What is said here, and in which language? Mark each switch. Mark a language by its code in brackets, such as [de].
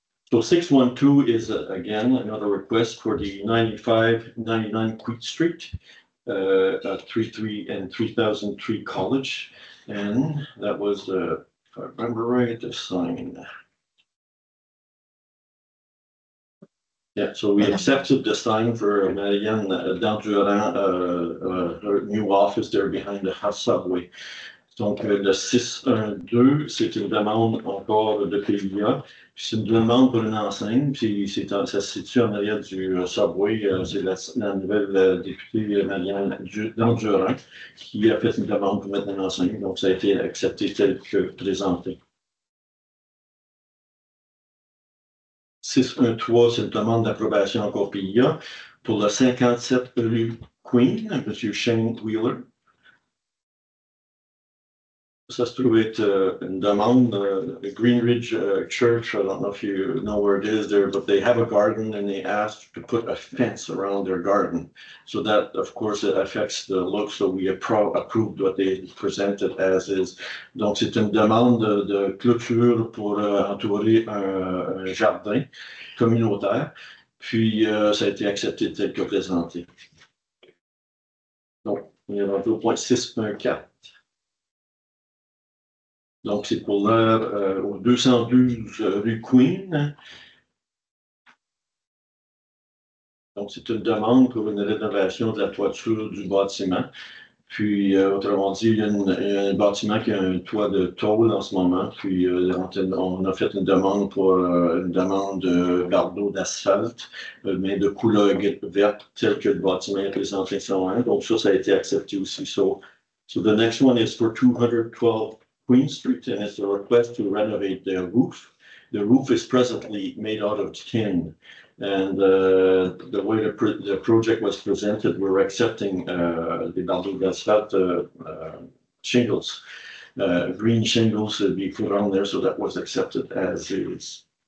[en] So 612 is again another request for the 9599 Queen Street, 33 and 3003 College, and that was if I remember right, the sign. Yeah, so we accepted the sign for Marianne Dandurand, her new office there behind the subway. [fr] Donc, le 612, c'est une demande encore de PIA. C'est une demande pour une enseigne, puis ça se situe en arrière du subway. C'est la nouvelle députée Marianne Dandurand qui a fait une demande pour mettre une enseigne. Donc, ça a été accepté tel que présenté. 613, c'est une demande d'approbation encore PIA pour le 57 rue Queen, M. Shane Wheeler. Ça se trouve être une demande, Greenridge Church. [en] I don't know if you know where it is there, but they have a garden and they asked to put a fence around their garden. So that, of course, it affects the look. So we approved what they presented as is. [fr] Donc, c'est une demande de clôture pour entourer un jardin communautaire. Puis, ça a été accepté tel que présenté. Donc, on est rendu au point 6.4. Donc, c'est pour l'heure au 212 rue Queen. Donc, c'est une demande pour une rénovation de la toiture du bâtiment. Puis, autrement dit, il y a un bâtiment qui a un toit de tôle en ce moment. Puis, on a fait une demande pour une demande de bardeau d'asphalte, mais de couleur verte, tel que le bâtiment est présenté sur un. Donc, ça a été accepté aussi. [en] So the next one is for 212 Queen Street, and it's a request to renovate the roof. The roof is presently made out of tin, and the way the project was presented, we're accepting the bardeau d'asphalte shingles, green shingles to be put on there, so that was accepted as is.